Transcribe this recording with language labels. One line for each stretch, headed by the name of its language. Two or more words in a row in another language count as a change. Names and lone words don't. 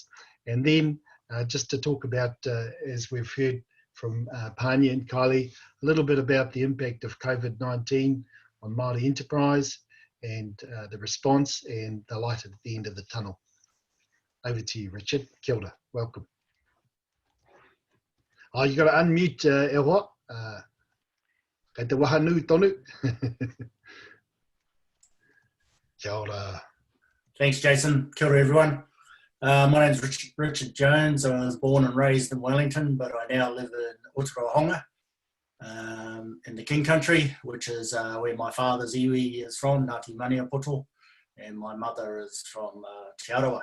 English: And then just to talk about, as we've heard from Pania and Kylie, a little bit about the impact of COVID-19 on Māori enterprise and the response and the light at the end of the tunnel. Over to you, Richard.
Māori: Kia ora.
English: Welcome. Oh, you got to unmute,
Māori: e hoa. Kei te waha nui tonu. Kia ora.
English: Thanks, Jason.
Māori: Kia ora,
English: everyone. My name's Richard Jones. I was born and raised in Wellington, but I now live in Otorohanga, in the King Country, which is where my father's iwi is from, Ngāti Maniapoto, and my mother is from Te Arawa.